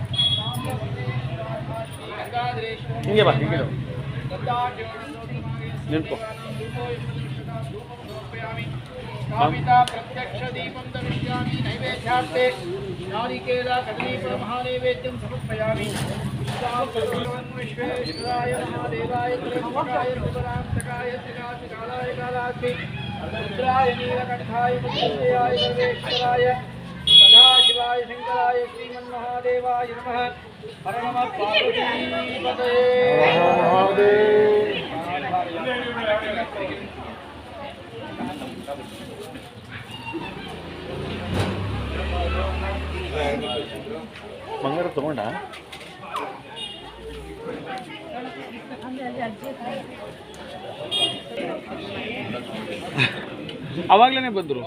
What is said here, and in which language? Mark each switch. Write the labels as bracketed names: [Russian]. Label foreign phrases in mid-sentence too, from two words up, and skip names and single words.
[Kannada] ಹಿಂಗೆ ಬಾ, ಹಿಂಗೆ ನಿಂತ್ಕೋ. [Sanskrit] स्थापिता प्रत्यक्ष दीपं दर्शयामि. नैवेद्यार्थे नारिकेल कदलीफल महानैवेद्यं समर्पयामि. विश्वेश्वराय महादेवाय त्र्यंबकाय त्रिपुरान्तकाय त्रिकालाय कालाग्नि रुद्राय नीलकण्ठाय मृत्युञ्जयाय सर्वेश्वराय सदाशिवाय शङ्कराय श्रीमन्महादेवाय नमः. हर नमः पार्वतीपतये. [Kannada] ಬಂಗಾರ ತಗೊಂಡ ಅವಾಗ್ಲೇನೆ ಬಂದ್ರು.